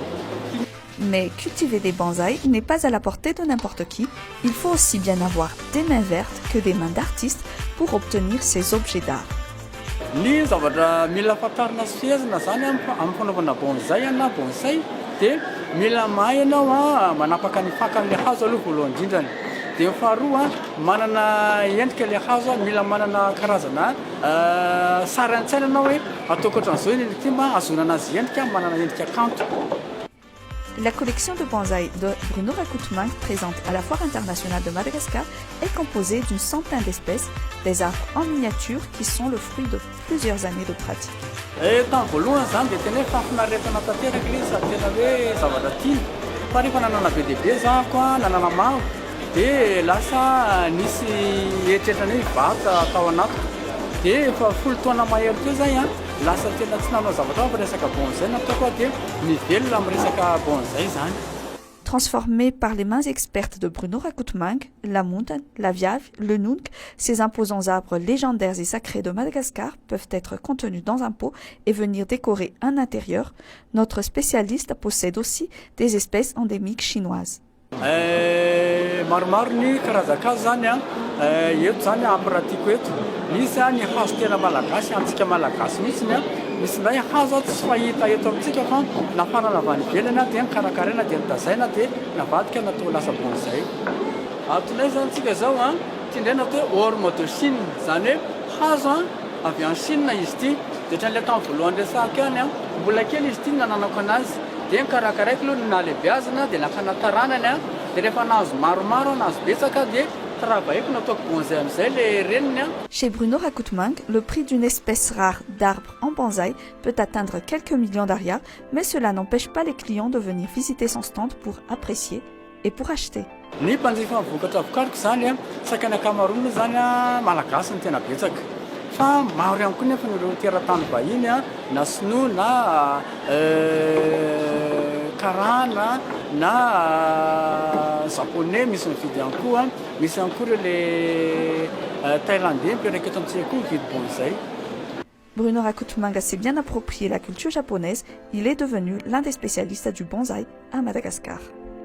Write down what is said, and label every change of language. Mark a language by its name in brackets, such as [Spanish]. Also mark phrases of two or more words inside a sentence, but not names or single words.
[French] Mais cultiver des bonsaïs n'est pas à la portée de n'importe qui. Il faut aussi bien avoir des mains vertes que des mains d'artistes pour obtenir ces objets d'art. [Malagasy] Ny zavatra mila fantarina sy fehezina zany amin'ny fanaovana bonsai na bonsai dia mila mahay ianao manapaka ny fakan'ilay hazo aloha voalohany indrindrany. Dia faharoa manana endrika ilay hazo mila manana karazana sary an-tsaina anao hoe ataoko ohatran'izao iny ity mba azonana azy endrika manana endrika kanto. [French] La collection de bonsaï de Bruno Rakutmang, présente à la Foire internationale de Madagascar, est composée d'une centaine d'espèces, des arbres en miniature qui sont le fruit de plusieurs années de pratique. [Malagasy] Tamin'ny voalohany zany dia tena hoe fahafinaretana tanteraka ilay sady tena hoe zavatra tiana. Fa rehefa nanana be dia be zako nanana maro dia lasa nisy eritreritra hoe vata atao anatiko. Dia efa folo taona mahery teo zay lasa tena tsy nanao zavatra fa resaka bonsai nataoko dia mivelona amin'ny resaka bonsai zany. [French] Transformés par les mains expertes de Bruno Rakutmang, la mountain, la viave, le nunk, ces imposants arbres légendaires et sacrés de Madagascar peuvent être contenus dans un pot et venir décorer un intérieur. Notre spécialiste possède aussi des espèces endémiques chinoises. [Malagasy] Maromaro ny karazan-kazo zany eto zany ampiratiako eto. Misy ny hazo tena malagasy antsika malagasy misy ndray hazo tsy fahita eto amintsika fa nafarana avy any ivelany dia nikarakaraina dia nitazaina dia navadika natao lasa bonsai. Atonay zany tsika zao tindrena atao hoe [French] orme de Chine [Malagasy] zany hoe hazo avy any Chine izy ity dia ohatran'ilay tamin'ny voalohany resahako any mbola kely izy ity nananako anazy dia nikarakaraiko aloha nalehibe azana dia nakanatarànany dia rehefa nahazo maromaro nahazo betsaka dia travailleko nataoko bonsai amin'izay le reniny. [French] Chez Bruno Rakutmang, le prix d'une espèce rare d'arbre en bonsaï peut atteindre quelques millions d'arias, mais cela n'empêche pas les clients de venir visiter son stand pour apprécier et pour acheter. [Malagasy] Ny mpanjifa vokatra vokariko zany sakana ankamaroany zany malagasy ny tena betsaka fa maro ihany koa nefa ireo teratany vahiny na sinoa na karana na japonais misy mividy ihany koa misy ihany koa ireo [French] le thaïlandais [Malagasy] mpiaraka eto amintsika koa mividy bonsai. [French] Bruno Rakutmang s'est bien approprié la culture japonaise. Il est devenu l'un des spécialistes du bonsaï à Madagascar.